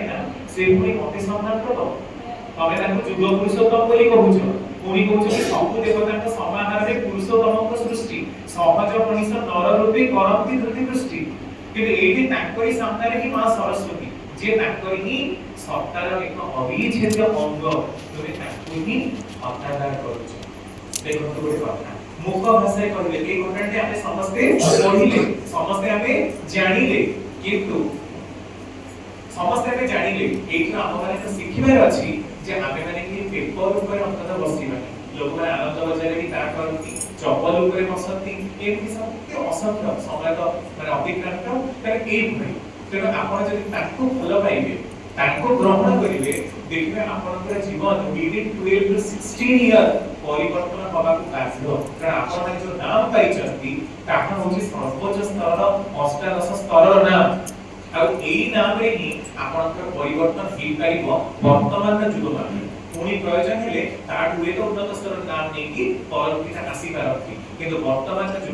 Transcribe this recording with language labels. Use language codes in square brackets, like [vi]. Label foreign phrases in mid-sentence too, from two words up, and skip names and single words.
[or] ନା ସେ ପୁଣି ମତେ ସମ୍ମାନ ଦବ ତମେ ତାଙ୍କୁ ଯୁଗ ପୁରୁଷୋତ୍ତମ ବୋଲି କହୁଛ ପୁଣି କହୁଛ କି ସବୁ ଦେବତାଙ୍କ ସମାହାରରେ ପୁରୁଷୋତ୍ତମଙ୍କ ସୃଷ୍ଟି ସହଜ ମଣିଷ ନର ରୂପେ କରନ୍ତି ଧୃତି ଦୃଷ୍ଟି କିନ୍ତୁ ଏଇଠି ତାଙ୍କରି ସାମ୍ନାରେ ହିଁ ମା ସରସ୍ୱତୀ ଯେ ତାଙ୍କରି ହିଁ ସତ୍ତାର ଏକ ଅବିଚ୍ଛେଦ୍ୟ ଅଙ୍ଗ ତୁମେ ତାଙ୍କୁ ହିଁ ଅତ୍ୟାଚାର କରୁଛ ଦେଖନ୍ତୁ ଗୋଟେ କଥା ମୁଖ ଭାଷାରେ କହିଲେ [bn] এই ঘটনাটি [or] ଆମେ ସମସ୍ତେ ପଢିଲେ ସମସ୍ତେ ଆମେ ଜାଣିଲେ କିନ୍ତୁ ସମସ୍ତେ ଆମେ ଜାଣିଲେ ଏଇଠୁ ଆମ ମାନେ ଶିଖିବାର ଅଛି ଯେ ଆମେ ମାନେ କି ପେପର ଉପରେ ଅନ୍ତତଃ ବସିବାନି ଲୋକମାନେ ଆନନ୍ଦ ବଜାରରେ ବି ତା କରନ୍ତି ଚପଲ ଉପରେ ବସନ୍ତି ଏମିତି ସବୁ ଅସଂଖ୍ୟ ସମୟ ମାନେ ଅତିକ୍ରାନ୍ତ ତାହେଲେ ଏଇଭଳି ତେଣୁ ଆପଣ ଯଦି ତାଙ୍କୁ ଭଲ ପାଇବେ ତାଙ୍କୁ ଗ୍ରହଣ କରିବେ ଦେଖିବେ ଆପଣଙ୍କର ଜୀବନ [en] within 12 to 16 year [or] ପରିବର୍ତ୍ତନ ହେବାକୁ ବାଧ୍ୟ କାରଣ ଆପଣ ମାନେ ଯୋଉ ନାମ ପାଇଛନ୍ତି ତାହା ହେଉଛି ସର୍ବୋଚ୍ଚ ସ୍ତରର ଅଷ୍ଟାଦଶ ସ୍ତରର ନାମ ଆଉ ଏଇ ନାମରେ ହିଁ ଆପଣଙ୍କର ପରିବର୍ତ୍ତନ ହେଇପାରିବ ବର୍ତ୍ତମାନର ଯୁଗମାନେ ପୁଣି ପ୍ରয়োଜନ ହେଲେ ତାଠୁ ଏକ ଉନ୍ନତ ସ୍ତରର ନାମ ନେଇକି ପରବର୍ତ୍ତୀ ଆସିପାରନ୍ତି କିନ୍ତୁ ବର୍ତ୍ତମାନର ଯୁଗ